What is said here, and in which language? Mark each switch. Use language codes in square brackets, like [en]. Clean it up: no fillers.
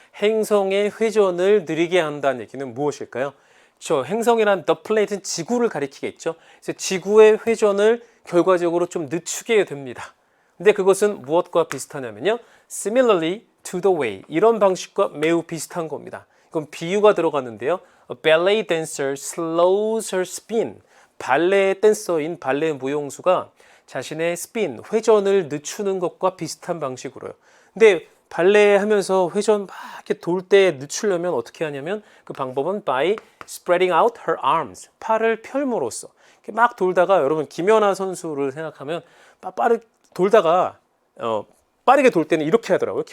[ko] 행성의 회전을 느리게 한다는 얘기는 무엇일까요? 저 행성이란 the planet는 지구를 가리키겠죠. 그래서 지구의 회전을 결과적으로 좀 늦추게 됩니다. 근데 그것은 무엇과 비슷하냐면요. [en] Similarly to the way. [ko] 이런 방식과 매우 비슷한 겁니다. 이건 비유가 들어갔는데요. [en] A ballet dancer slows her spin. [ko] 발레 댄서인 발레 무용수가 자신의 스핀, 회전을 늦추는 것과 비슷한 방식으로요. 근데 발레 하면서 회전 막 이렇게 돌 때 늦추려면 어떻게 하냐면 그 방법은 [en] by spreading out her arms. [ko] 팔을 펼므로써. 이렇게 막 돌다가 여러분 김연아 선수를 생각하면 빠르게 돌다가 빠르게 돌 때는 이렇게 하더라고요.